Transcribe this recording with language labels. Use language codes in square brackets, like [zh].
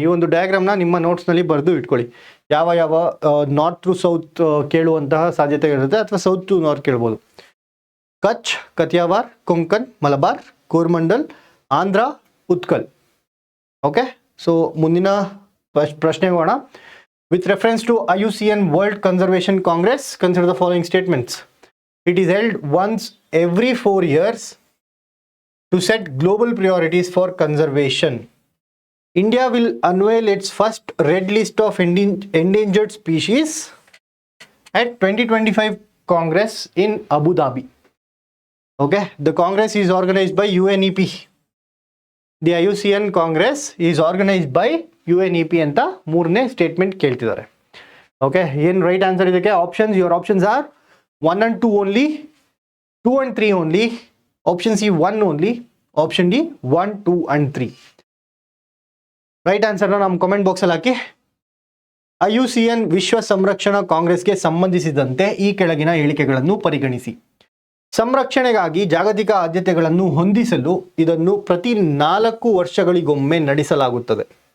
[kn] ಈ ಒಂದು ಡಯಾಗ್ರಾಮ್ನ ನಿಮ್ಮ ನೋಟ್ಸ್ನಲ್ಲಿ ಬರೆದು ಇಟ್ಕೊಳ್ಳಿ. ಯಾವ ಯಾವ ನಾರ್ತ್ ಟು ಸೌತ್ ಕೇಳುವಂತಹ ಸಾಧ್ಯತೆಗಳಿರುತ್ತೆ, ಅಥವಾ ಸೌತ್ ಟು ನಾರ್ತ್ ಕೇಳ್ಬೋದು. ಕಚ್, ಕತಿಯಾವಾರ್, ಕೊಂಕನ್, ಮಲಬಾರ್, ಕೋರ್ಮಂಡಲ್, ಆಂಧ್ರ, ಉತ್ಕಲ್. ಓಕೆ, ಸೊ ಮುಂದಿನ ಪ್ರಶ್ನೆಗೆ ಹೋಗೋಣ. [en] With reference to IUCN World Conservation Congress, consider the following statements. It is held once every 4 years to set global priorities for conservation. India will unveil its first red list of endangered species at 2025 Congress in Abu Dhabi. Okay, the Congress is organized by UNEP. The IUCN Congress is organized by UNEP [kn] ಅಂತ ಮೂರನೇ statement ಕೇಳ್ತಿದ್ದಾರೆ. Okay, ಏನು right answer ಇದಕ್ಕೆ? [en] Options, your options are 1 and 2 only, 2 and 3 only, option C 1 only, option D 1, 2 and 3. [kn] Right ಆನ್ಸರ್ನ ನಮ್ಮ comment ಬಾಕ್ಸಲ್ಲಿ ಹಾಕಿ. IUCN ವಿಶ್ವ ಸಂರಕ್ಷಣಾ ಕಾಂಗ್ರೆಸ್ಗೆ ಸಂಬಂಧಿಸಿದಂತೆ ಈ ಕೆಳಗಿನ ಹೇಳಿಕೆಗಳನ್ನು ಪರಿಗಣಿಸಿ. ಸಂರಕ್ಷಣೆಗಾಗಿ ಜಾಗತಿಕ ಆದ್ಯತೆಗಳನ್ನು ಹೊಂದಿಸಲು ಇದನ್ನು ಪ್ರತಿ 4 ವರ್ಷಗಳಿಗೊಮ್ಮೆ ನಡೆಸಲಾಗುತ್ತದೆ.